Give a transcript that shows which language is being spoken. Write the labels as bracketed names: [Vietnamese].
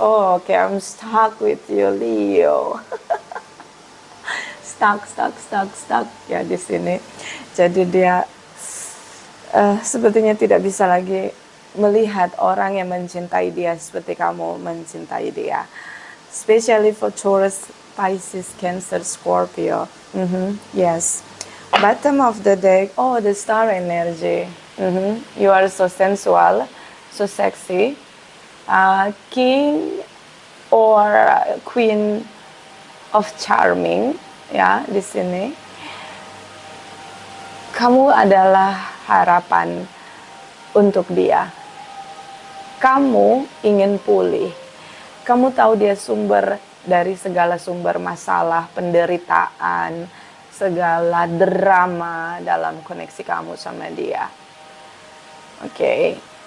[English] Oh, oke, I'm stuck with you, Leo. [Indonesian] stuck ya di sini. Jadi dia sepertinya tidak bisa lagi melihat orang yang mencintai dia seperti kamu mencintai dia. [English] Especially for Taurus, Pisces, Cancer, Scorpio. Yes. Bottom of the deck. Oh, the star energy. You are so sensual, so sexy. King or Queen of Charming. [Indonesian] Ya, di sini. Kamu adalah harapan untuk dia. Kamu ingin pulih. Kamu tahu dia sumber dari segala sumber masalah, penderitaan, segala drama dalam koneksi kamu sama dia. Oke.